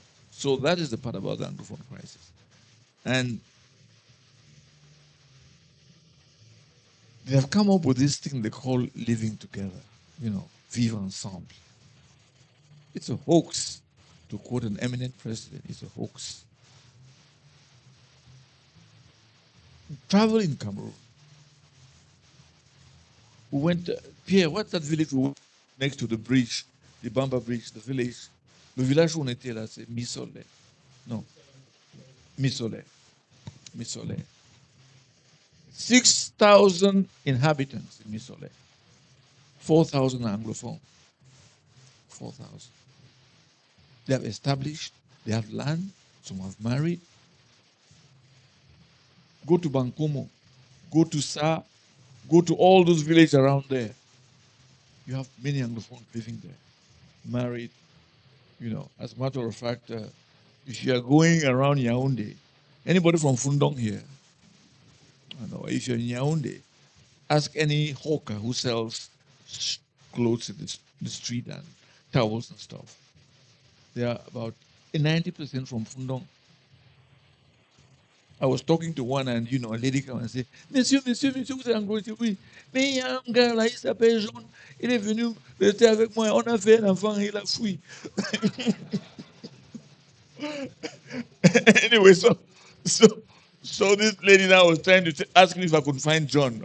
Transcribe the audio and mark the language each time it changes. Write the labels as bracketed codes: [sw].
[en] So that is the part about the Anglophone crisis. And they have come up with this thing they call living together, [fr] vivre ensemble. [en] It's a hoax. To quote an eminent president, it's a hoax. Travel in Cameroon. We went, Pierre, what's that village we went next to the bridge, the Bamba Bridge, the village? [fr] Le village où on était là, c'est Misole. [en] No. Misole. Misole. 6,000 inhabitants in Misole. 4,000 Anglophone. 4,000. They have established, they have land, some have married. Go to Bankomo, go to Sa, go to all those villages around there. You have many Anglophones living there, married. As a matter of fact, if you are going around Yaoundé, anybody from Fundong here, if you're in Yaoundé, ask any hawker who sells clothes in the street and towels and stuff. They are about 90% from Fundong. I was talking to one and, a lady came and said, [fr] Monsieur, vous êtes Anglo? Oui. Mais il y a un gars là, il s'appelle Jean. Il est venu rester avec moi. On a fait un enfant, il a fui. [en] Anyway, so this lady now was trying to ask me if I could find John.